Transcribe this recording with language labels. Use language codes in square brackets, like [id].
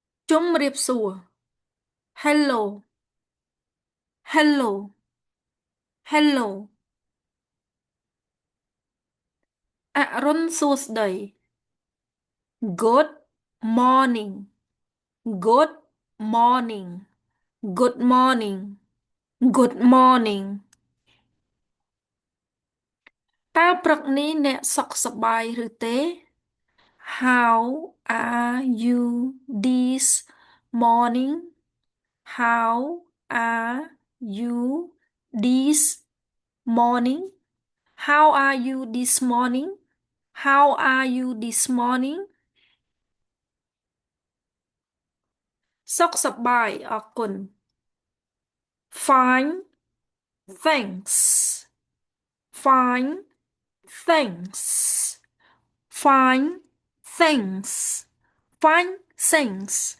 [km] ជម្រាបសួរ [en] Hello Hello Hello [km] អរុណសួស្តី [en] Good morning Good morning Good morning Good morning [km] តើព្រឹកនេះអ្នកសុខសប្បាយឬទេ [en] How are you this morning? How are you this morning? How are you this morning? How are you this morning? [km] សុខសប្បាយអរគុណ [en] Fine thanks Fine thanks Fine thanks Fine thanks